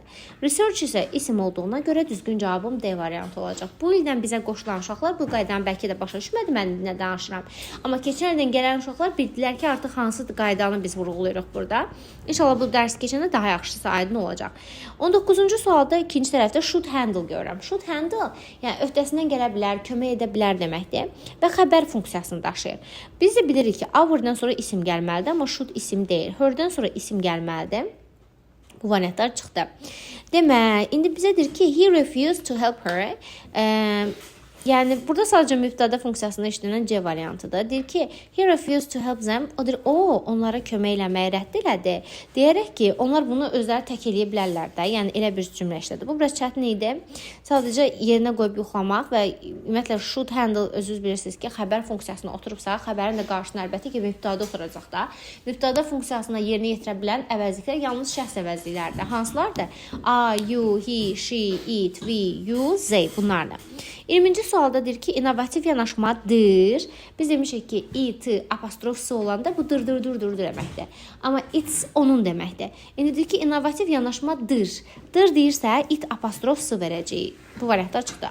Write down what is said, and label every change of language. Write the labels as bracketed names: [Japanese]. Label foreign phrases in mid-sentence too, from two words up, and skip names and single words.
[Azerbaijani] Research isə isim olduğuna görə düzgün cavabım D variantı olacaq. Bu ildən bizə qoşulan uşaqlar bu qaydanı bəlkə də başa düşmədi, mən nə danışıram. Amma keçən ildən gələn uşaqlar bildilər ki, artıq hansı qaydanı biz vurğulayırıq burada. İnşallah bu dərs keçəndə daha yaxşısı aydın olacaq. 19-cu sualda ikinci tərəfdə [English] should handle [Azerbaijani] görürəm. [English] Should handle, [Azerbaijani] yəni öhdəsindən gələ bilər, kömək edə bilər deməkdir və xəbər funksiyasını daşıyır. Biz də bilirik ki, hour'dan sonra isim gəlməlidir, amma should isim deyil. Her'dən sonra isim gəlməlidir. Bu variantlar çıxdı. Demək, indi bizə deyir ki, [English] he refused to help her. [Azerbaijani] Yəni burada sadəcə mübtəda funksiyasında işlənən C variantıdır. Deyir ki, [English] he refused to help them. [Azerbaijani] O deyir, onlara kömək eləməyi rədd elədi. Deyərək ki, onlar bunu özləri tək eləyə bilərlər də. Yəni elə bir cümlə işlədi. Bu biraz çətin idi. Sadəcə yerinə qoyub yoxlamaq və ümumiyyətlə [English] should handle [Azerbaijani] özünüz bilirsiniz ki, xəbər funksiyasına oturubsa, xəbərin də qarşısına əlbəttə ki, mübtəda oturacaq da. Mübtəda funksiyasına yerinə yetirə bilən əvəzliklər yalnız şəxs əvəzliklərdir. Hansılardır? [English] I, you, he, she, it, we, you, they bunlardır. [Azerbaijani] 20-ci sualda deyir ki, innovativ yanaşmadır. Biz demişik ki, it, apostrofisi olanda bu dur deməkdir. Amma it's onun deməkdir. İndi deyir ki, innovativ yanaşmadır. Dır deyirsə, it apostrofisi verəcəyik. Bu variantlar çıxdı.